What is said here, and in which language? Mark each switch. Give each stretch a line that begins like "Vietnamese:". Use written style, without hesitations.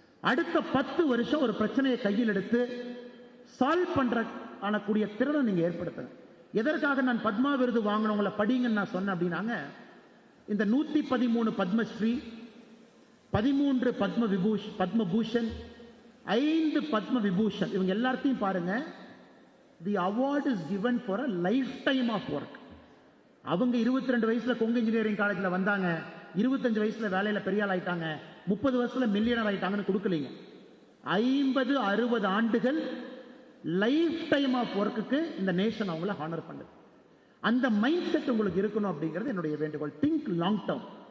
Tamil: அடுத்த 10 வருஷம் ஒரு பிரச்சனையை கையில் எடுத்து சால்வ் பண்ணக்கூடிய திறனை நீங்க ஏற்படுத்துங்க. எதற்காக நான் பத்மா விருது வாங்கினவங்களை படிங்கன்னு நான் சொன்னேன் அப்படின்னாங்க, இந்த 113 பத்மஸ்ரீ, 13 பத்மபூஷன், 5 பத்ம விபூஷன், இவங்க எல்லாத்தையும் பாருங்க.
English: The award is given for a lifetime of work.
Tamil: அவங்க 22 வயசுல கொங்கு இன்ஜினியரிங் காலேஜ்ல வந்தாங்க, 25 வயசுல வேலையில பெரிய ஆள் ஆயிட்டாங்க, 30 வருஷத்துல மில்லியனர் ஆயிட்டாங்கன்னு கொடுக்கலீங்க. 50-60 ஆண்டுகள் லைஃப் டைம் ஆஃப் ஒர்க்குக்கு இந்த நேஷன் அவங்கள ஹானர் பண்ணுது. அந்த மைண்ட் செட் உங்களுக்கு இருக்கணும் அப்படிங்கிறது என்னுடைய வேண்டுகோள்.
English: Think long term.